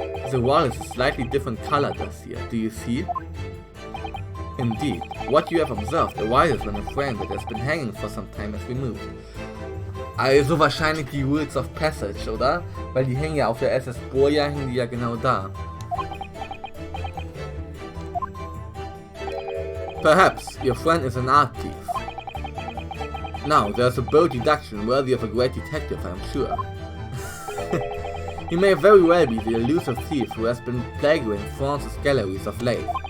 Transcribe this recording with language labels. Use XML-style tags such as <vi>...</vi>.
<en>The wall is a slightly different color this here, do you see? Indeed, what you have observed arises when a frame that has been hanging for some time is removed.</en> <de>Also wahrscheinlich die Rules of Passage, oder? Weil die hängen ja auf der SS Boja, hängen die ja genau da.</de> <en>Perhaps your friend is an art thief. Now, there's a bold deduction worthy of a great detective, I'm sure. He may very well be the elusive thief who has been plaguing France's galleries of late.</en>